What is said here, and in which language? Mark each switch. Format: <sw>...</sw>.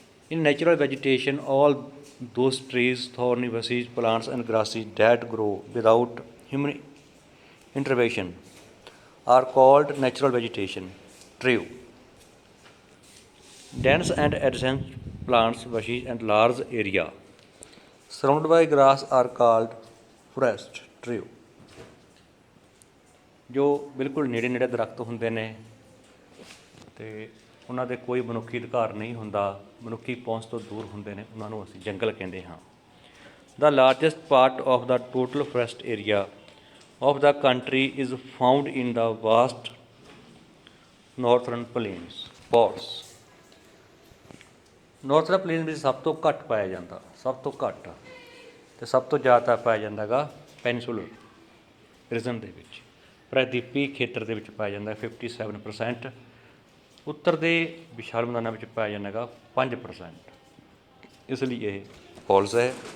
<en>In natural vegetation, all those trees, thorny bushes, plants, and grasses that grow without human intervention are called natural vegetation. True. Dense and adjacent plants, bushes, and large area surrounded by grass are called forest. True.</en> <pa>ਜੋ ਬਿਲਕੁਲ ਨੇੜੇ ਨੇੜੇ ਦਰਖਤ ਹੁੰਦੇ ਨੇ ਅਤੇ ਉਹਨਾਂ ਦੇ ਕੋਈ ਮਨੁੱਖੀ ਅਧਿਕਾਰ ਨਹੀਂ ਹੁੰਦਾ, ਮਨੁੱਖੀ ਪਹੁੰਚ ਤੋਂ ਦੂਰ ਹੁੰਦੇ ਨੇ, ਉਹਨਾਂ ਨੂੰ ਅਸੀਂ ਜੰਗਲ ਕਹਿੰਦੇ ਹਾਂ।</pa> <en>The largest part of the total forest area of the country is found in the vast northern plains. False.</en> <pa>Northern plains ਵਿੱਚ ਸਭ ਤੋਂ ਘੱਟ ਪਾਇਆ ਜਾਂਦਾ, ਸਭ ਤੋਂ ਘੱਟ ਅਤੇ ਸਭ ਤੋਂ ਜ਼ਿਆਦਾ ਪਾਇਆ ਜਾਂਦਾ ਗਾ ਪੈਨਿਸੂਲਰ ਰੀਜਨ ਦੇ ਵਿੱਚ, ਪ੍ਰਾਇਦੀਪੀ ਖੇਤਰ ਦੇ ਵਿੱਚ ਪਾਇਆ ਜਾਂਦਾ 57%, ਉੱਤਰ ਦੇ ਵਿਸ਼ਾਲ ਮੈਦਾਨਾਂ ਵਿੱਚ ਪਾਇਆ ਜਾਂਦਾ ਗਾ 5%, ਇਸ ਲਈ ਇਹ ਫਾਲਸ ਹੈ।</pa>